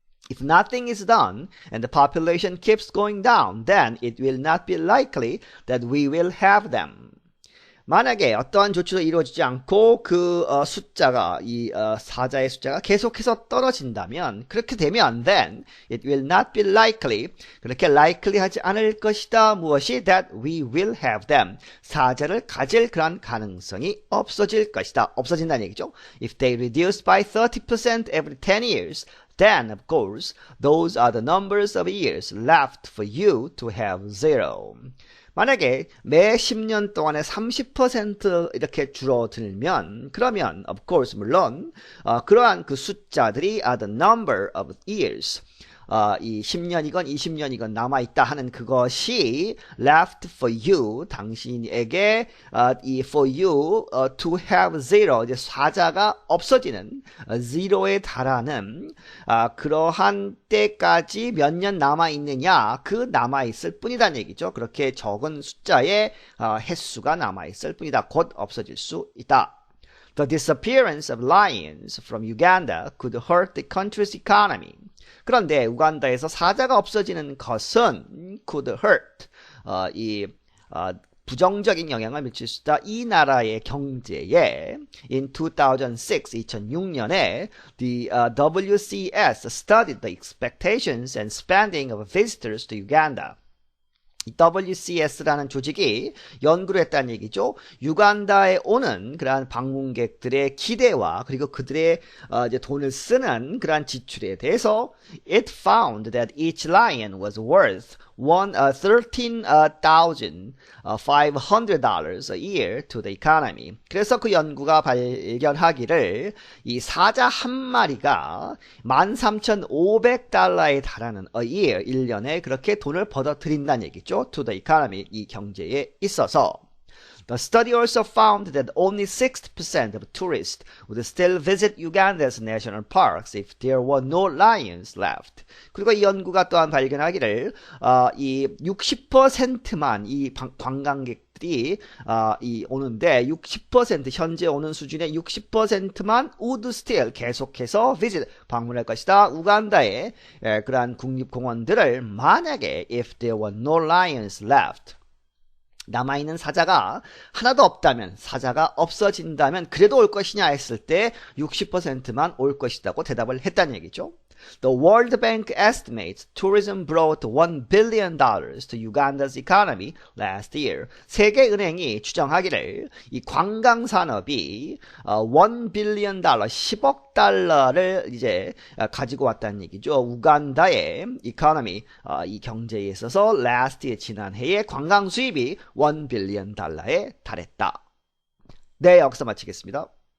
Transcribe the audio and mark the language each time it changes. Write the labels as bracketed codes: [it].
[en] If nothing is done and the population keeps going down, then it will not be likely that we will have them. [ko] 만약에 어떠한 조치도 이루어지지 않고 그 숫자가 사자의 숫자가 계속해서 떨어진다면 그렇게 되면 [en] then it will not be likely [ko] 그렇게 likely하지 않을 것이다. 무엇이 [en] that we will have them [ko] 사자를 가질 그런 가능성이 없어질 것이다. 없어진다는 얘기죠. [en] If they reduce by 30% every 10 years then of course those are the numbers of years left for you to have zero. [ko] 만약에 매 10년 동안에 30% 이렇게 줄어들면 그러면 [en] of course [ko] 물론 그러한 그 숫자들이 [en] are the number of years [ko] 이 10년이건 20년이건 남아있다 하는 그것이 [en] left for you [ko] 당신에게 이 [en] for you to have zero [ko] 이제 사자가 없어지는 zero에 달하는 그러한 때까지 몇 년 남아있느냐 그 남아있을 뿐이라는 얘기죠. 그렇게 적은 숫자의 횟수가 남아있을 뿐이다. 곧 없어질 수 있다. [en] The disappearance of lions from Uganda could hurt the country's economy. [ko] 그런데 우간다에서 사자가 없어지는 것은 [en] could hurt [ko] 부정적인 영향을 미칠 수 있다. 이 나라의 경제에 [en] in [ko] 2006년에 [en] the WCS studied the expectations and spending of visitors to Uganda. [ko] WCS라는 조직이 연구를 했다는 얘기죠. 유간다에 오는 그러한 방문객들의 기대와 그리고 그들의 이제 돈을 쓰는 그러한 지출에 대해서 [en] it found that each lion was worth $13,500 a year to the economy. [ko] 그래서 그 연구가 발견하기를 이 사자 한 마리가 13,500달러에 달하는 [en] a year, [ko] 1년에 그렇게 돈을 벌어들인다는 얘기죠. [en] to the economy, [ko] 이 경제에 있어서. [en] The study also found that only 60% of tourists would still visit Uganda's national parks if there were no lions left. [ko] 그리고 이 연구가 또한 발견하기를 이 60%만 이 관광객들이 오는데 60% 현재 오는 수준의 60%만 [en] would still [ko] 계속해서 [en] visit [ko] 방문할 것이다. 우간다의 그러한 국립공원들을 만약에 [en] if there were no lions left [ko] 남아있는 사자가 하나도 없다면 사자가 없어진다면 그래도 올 것이냐 했을 때 60%만 올 것이라고 대답을 했다는 얘기죠. [en] The World Bank estimates tourism brought $1 billion to Uganda's economy last year. [ko] 세계은행이 추정하기를 이 관광 산업이 $1 billion, 10억 달러를 이제 가지고 왔다는 얘기죠. 우간다의 economy, 이 경제에 있어서 [en] last year, [ko] 지난해에 관광 수입이 $1 billion 달러에 달했다. 네, 여기서 마치겠습니다.